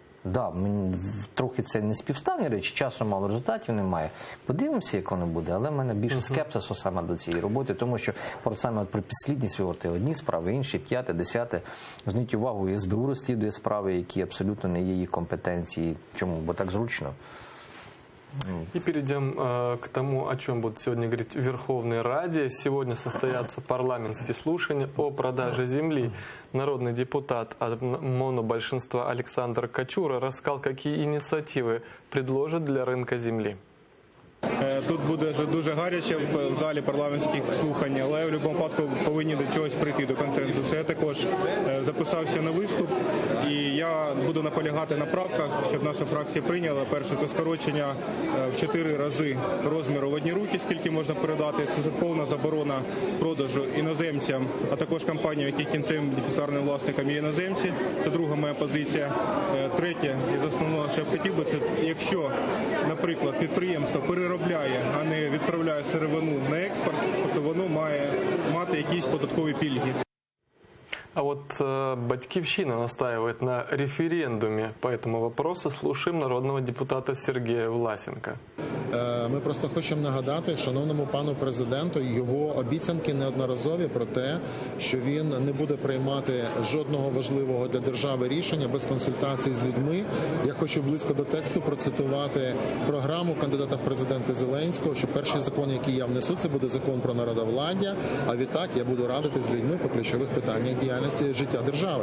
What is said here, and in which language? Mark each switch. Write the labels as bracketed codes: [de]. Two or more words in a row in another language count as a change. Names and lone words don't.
[uk] Трохи це не співставні речі, часу мало, результатів немає. Подивимося, як воно буде, але в мене більше скепсису саме до цієї роботи, тому що саме про підслідність говорити одні справи, інші, 5, 10. Зверніть увагу, СБУ розслідує справи, які абсолютно не є її компетенції. Чому? Бо так зручно. [ru] И перейдем к тому, о чем будут сегодня говорить в Верховной Раде. Сегодня состоятся парламентские слушания о продаже земли. Народный депутат от монобольшинства Александр Качура рассказал, какие инициативы предложат для рынка земли. [uk] Тут буде дуже гаряче в залі парламентських слухань, але в будь-якому випадку повинні до чогось прийти, до консенсусу. Я також записався на виступ, і я буду наполягати на правках, щоб наша фракція прийняла. Перше, це скорочення в 4 рази розміру в одні руки, скільки можна передати. Це повна заборона продажу іноземцям, а також компаніям, яких кінцевим бенефіціарним власником є іноземці. Це друга моя позиція. Третє, із основного, що я б хотів би, це якщо, наприклад, підприємство переробляє, а не відправляє сировину на експорт, то воно має мати якісь податкові пільги. [ru] А вот Батьківщина настаивает на референдуме по этому вопросу. Слушаем народного депутата Сергея Власенка. [uk] Ми просто хочемо нагадати шановному пану президенту його обіцянки неодноразові про те, що він не буде приймати жодного важливого для держави рішення без консультацій з людьми. Я хочу близько до тексту процитувати програму кандидата в президенти Зеленського, що перший закон, який я внесу, це буде закон про народовладдя, а відтак я буду радити з людьми по ключових питаннях діяльності життя держави.